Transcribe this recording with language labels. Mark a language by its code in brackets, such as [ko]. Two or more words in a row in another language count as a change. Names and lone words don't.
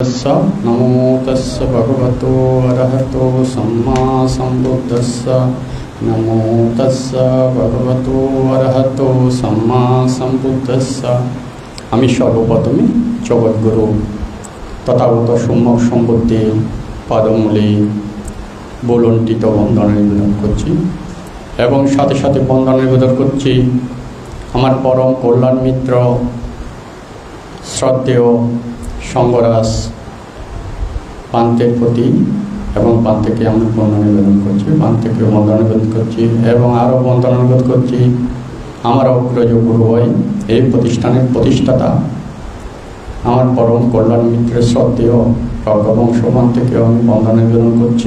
[pi] नमो तस्स भगवतो अरहतो सम्मा सम्बुद्धस्स नमो तस्स भगवतो अरहतो सम्मा सम्बुद्धस्स। [bn] আমি সর্বপ্রথমে জগৎগুরু তথাগত সম্যক সম্বুদ্ধি পাদমূলে বলন্টিত বন্দনা নিবেদন করছি এবং সাথে সাথে বন্দনা নিবেদন করছি আমার পরম কল্যাণ মিত্র শ্রদ্ধেয় সঙ্গরাজ পান্তের প্রতি এবং পান্তেকে আমি বন্দনা নিবেদন করছি, পান্তেকে বন্দনা নিবেদন করছি এবং আরও বন্দনা নিবেদন করছি আমার অগ্রজ গুরুভাই এই প্রতিষ্ঠানের প্রতিষ্ঠাতা আমার পরম কল্যাণ মিত্রের শ্রদ্ধেয় বংশ পান্তেকেও আমি বন্দনা নিবেদন করছি।